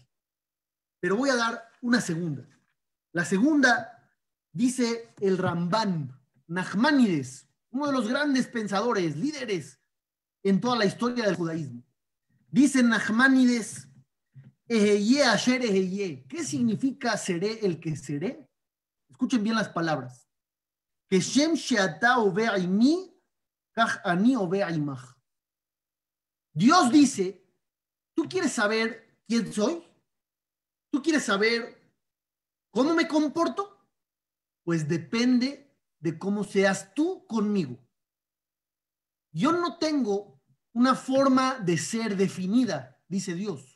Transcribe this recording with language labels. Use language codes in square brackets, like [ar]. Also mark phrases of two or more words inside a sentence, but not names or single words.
[es] Pero voy a dar una segunda. La segunda dice el Rambán, Nachmanides, uno de los grandes pensadores, líderes en toda la historia del judaísmo. Dice Nachmanides, [he] אהיה אשר אהיה. [es] ¿Qué significa seré el que seré? Escuchen bien las palabras. [he] כשם שאתה הולך עמי, כך אני הולך עמך. [es] Dios dice, ¿tú quieres saber quién soy? ¿Tú quieres saber cómo me comporto? Pues depende de cómo seas tú conmigo. Yo no tengo una forma de ser definida, dice Dios.